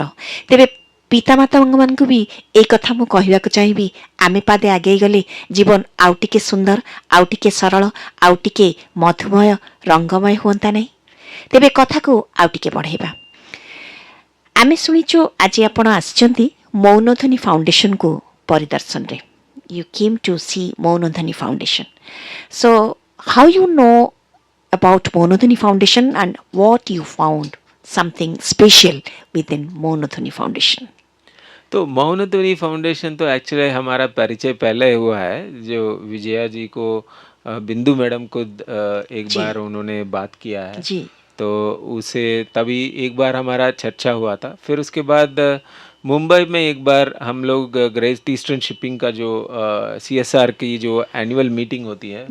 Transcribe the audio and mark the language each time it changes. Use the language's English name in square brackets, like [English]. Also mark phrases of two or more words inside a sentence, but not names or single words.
[Odia] ତେବେ ପିତାମାତାମାନଙ୍କୁ ବି ଏଇ କଥା ମୁଁ କହିବାକୁ ଚାହିଁବି, ଆମେ ପାଦେ ଆଗେଇ ଗଲେ ଜୀବନ ଆଉ ଟିକେ ସୁନ୍ଦର, ଆଉ ଟିକେ ସରଳ, ଆଉ ଟିକେ ମଧୁମୟ, ରଙ୍ଗମୟ ହୁଅନ୍ତା ନାହିଁ? ତେବେ କଥାକୁ ଆଉ ଟିକେ ବଢ଼େଇବା। ଆମେ ଶୁଣିଛୁ ଆଜି ଆପଣ ଆସିଛନ୍ତି ମୌନଧ୍ୱନି ଫାଉଣ୍ଡେସନକୁ ପରିଦର୍ଶନରେ। [English] you came to see Monodhani Foundation. So, how you know about Monodhani Foundation and what you found something special within Monodhani Foundation? [Hindi] तो मौनध्वनि फाउंडेशन तो एक्चुअली हमारा परिचय पहले हुआ है, जो विजया जी को बिंदु मैडम को एक जी बार उन्होंने बात किया है। जी तो उसे तभी एक बार हमारा चर्चा हुआ था। फिर उसके बाद मुंबई में एक बार हम लोग ग्रेट ईस्टर्न शिपिंग का जो सीएसआर की जो [English] annual meeting [Hindi] होती है,